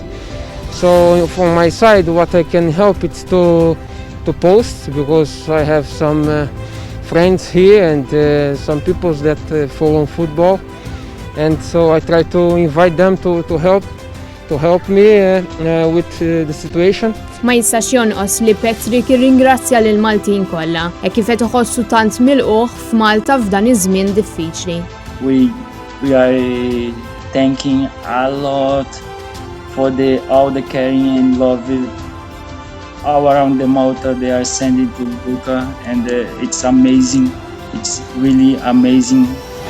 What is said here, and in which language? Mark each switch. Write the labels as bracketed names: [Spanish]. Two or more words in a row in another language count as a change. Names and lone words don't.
[English] So from my side, what I can help is to post, because I have some friends here and some people that follow football, and so I try to invite them to help me with the situation. [Maltese] Ma jistax jonqos li Patrick irringrazzja lil Maltin kollha e kif qed iħossu tant milquh f'Malta f'dan iż-żmien diffiċli. [English] We are thanking a lot for all the caring and love all around the Malta they are sending to Luca, and it's amazing. It's really amazing.